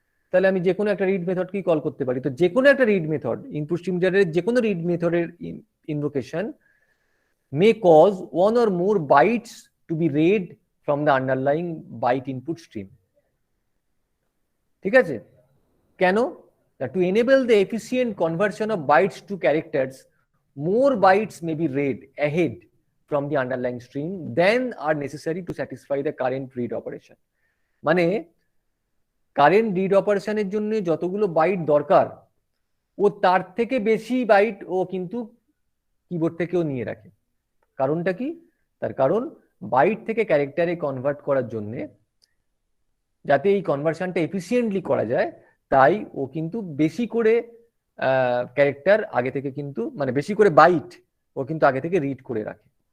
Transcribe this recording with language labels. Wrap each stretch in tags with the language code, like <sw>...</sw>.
<bn>তাহলে আমি যে কোনো একটা রিড মেথডকেই কল করতে পারি। তো যে কোনো একটা রিড মেথড, ইনপুট স্ট্রিম রিডারের যে কোনো রিড মেথডের invocation</bn> <en>may cause one or more bytes to be read from the underlying byte input stream।</en> <bn>ঠিক আছে, কেন?</bn> <en>To enable the efficient conversion of bytes to characters, more bytes may be read ahead from the underlying stream than are necessary to satisfy the current read operation।</en> <bn>মানে current read অপারেশনের জন্য যতগুলো byte দরকার, ও তার থেকে বেশি byte ও কিন্তু keyboard থেকেও নিয়ে রাখে। কারণটা কি? তার কারণ বাইট থেকে ক্যারেক্টারে কনভার্ট করার জন্য, যাতে এই কনভার্সনটা এফিসিয়েন্টলি করা যায়, তাই ও কিন্তু বেশি করে ক্যারেক্টার আগে থেকে কিন্তু মানে বেশি করে বাইট ও কিন্তু আগে থেকে রিড করে রাখে।</bn>